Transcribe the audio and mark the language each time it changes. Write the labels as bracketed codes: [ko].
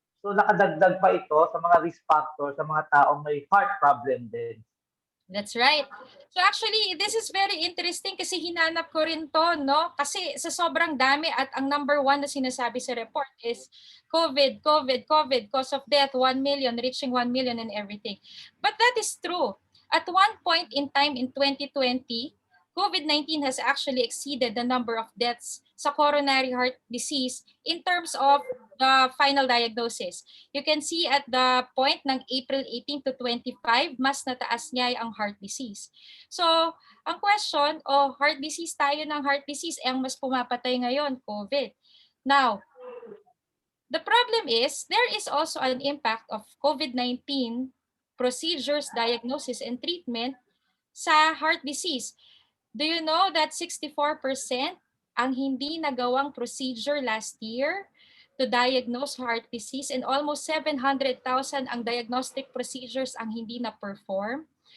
[tl] So nakadagdag pa ito sa mga risk factors sa mga taong may heart problem din. [en] That's right. So actually, this is very interesting [tl] kasi hinanap ko rin to, no? Kasi sa sobrang dami at ang number one na sinasabi sa report [en] is COVID, cause of death, 1 million, reaching 1 million and everything. But that is true. At one point in time in 2020, COVID-19 has actually exceeded the number of deaths sa coronary heart disease in terms of the final diagnosis. You can see at the point ng April 18 to 25, [tl] mas nataas niya ang heart disease. So, ang question, heart disease tayo ng heart disease, ang mas pumapatay ngayon, COVID. [en] Now, the problem is, there is also an impact of COVID-19 procedures, diagnosis, and treatment sa heart disease. Do you know that 64% [tl] ang hindi nagawang procedure [en] last year to diagnose heart disease, and almost 700,000 ang diagnostic procedures [tl] ang hindi na-perform?